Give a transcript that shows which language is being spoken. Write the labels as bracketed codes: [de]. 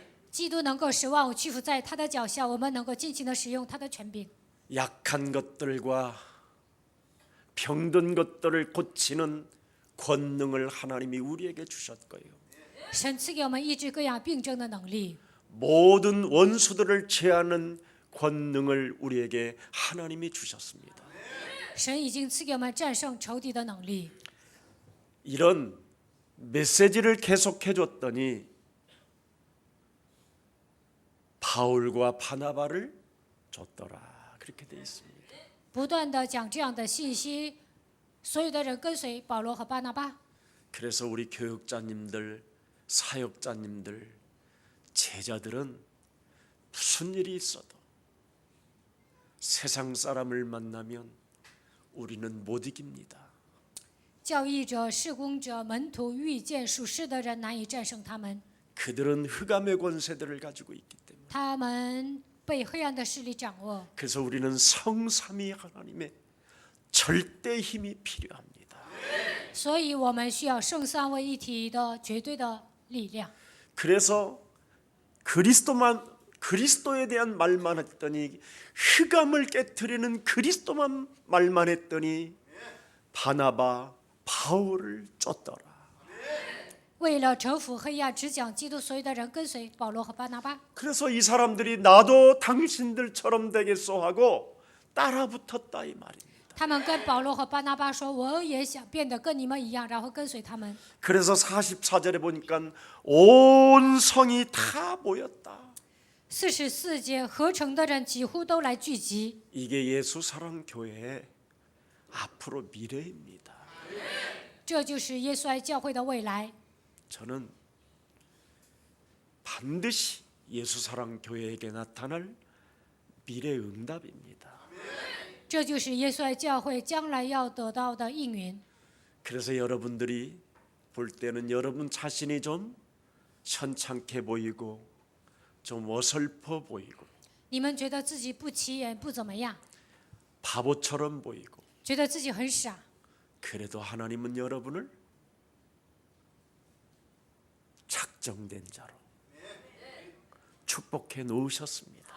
[zh] 基督能够使万物屈服在他的脚下，我们能够尽情的使用他的权柄。 [ko] 약한 것들과 병든 것들을 고치는 권능을 하나님이 우리에게 주셨고요. [zh] 神赐给我们医治各样病症的能力， [ko] 모든 원수들을 제하는 권능을 우리에게 하나님이 주셨습니다. [zh] 神已经赐给我们战胜仇敌的能力。 [ko] 이런 메시지를 계속해 줬더니 바울과 바나바를 줬더라. 그렇게 돼 있습니다. [zh] 不断的讲这样的信息，所有的人跟随保罗和巴拿巴。 [ko] 그래서 우리 교육자님들, 사역자님들, 제자들은 무슨 일이 있어도 세상 사람을 만나면 우리는 못 이깁니다. [zh] 教义者、事工者、门徒遇见属世的人，难以战胜他们。 [ko] 그들은 흑암의 권세들을 가지고 있기 때문에 [zh] 他们被黑暗的势力掌握， [ko] 그래서 우리는 성삼위 하나님의 절대 힘이 필요합니다. [zh] 所以我们需要圣三位一体的绝对的力量。 [ko] 그래서 그리스도에 대한 말만 했더니 흑암을 깨트리는 그리스도만 말만 했더니 바나바 바울을 쫓더라. [zh] 为了征服黑暗，只讲基督，所有的人跟随保罗和巴拿巴。 [ko] 그래서 이 사람들이 나도 당신들처럼 되겠소 하고 따라붙었다 이 말입니다. [zh] 他们跟保罗和巴拿巴说：“我也想变得跟你们一样，然后跟随他们。” [ko] 그래서 44절에 보니까 온 성이 다 모였다. [zh] 44节合成的人几乎都来聚集， [ko] 이게 예수 사랑 교회의 앞으로 미래입니다. [zh] 这就是耶稣爱教会的未来。 [ko] 저는 반드시 예수 사랑 교회에게 나타날 미래 응답입니다. [zh] 这就是耶稣爱教会将来要得到的应允。 [ko] 그래서 여러분들이 볼 때는 여러분 자신이 좀 현찮게 보이고 좀 어설퍼 보이고 [zh] 你们觉得自己不起眼、不怎么样， [ko] 바보처럼 보이고 [zh] 觉得自己很傻， [ko] 그래도 하나님은 여러분을 작정된 자로 축복해 놓으셨습니다.